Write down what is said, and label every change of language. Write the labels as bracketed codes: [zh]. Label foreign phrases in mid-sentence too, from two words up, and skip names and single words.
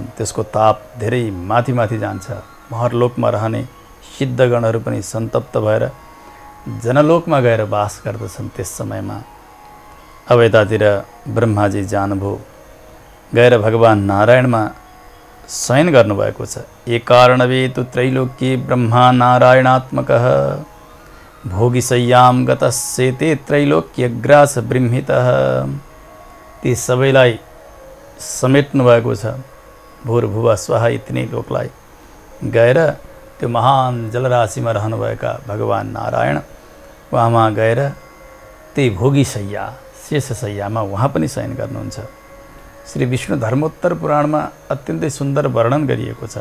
[ne] त्यसको ताप धेरै माथि माथि जान्छ। महरलोकमा रहने सिद्धगणहरू पनि सन्तप्त भएर जनलोकमा गएर वास गर्दछन्। त्यस समयमा अब यतातिर ब्रह्माजी जानुभयो, गएर भगवान नारायणमा शयन गर्नुभएको छ। [sa] ए कारणवे तु त्रैलोक्ये ब्रह्मा नारायणात्मकः भोगिशय्याम गतस्येते त्रैलोक्यग्रास बृंहितः। [ne] ती सबैलाई समेट्नु भएको छ। [sa] भूर भुव स्वः [ne] यी 3 लोकलाई गएर त्यो महान जलराशिमा रहनुभएका भगवान नारायण वहाँमा गएर त्यही भोगिशय्या शेषशय्यामा उहाँ पनि शयन गर्नुहुन्छ। श्री विष्णु धर्मोत्तर पुराणमा अत्यन्तै सुन्दर वर्णन गरिएको छ।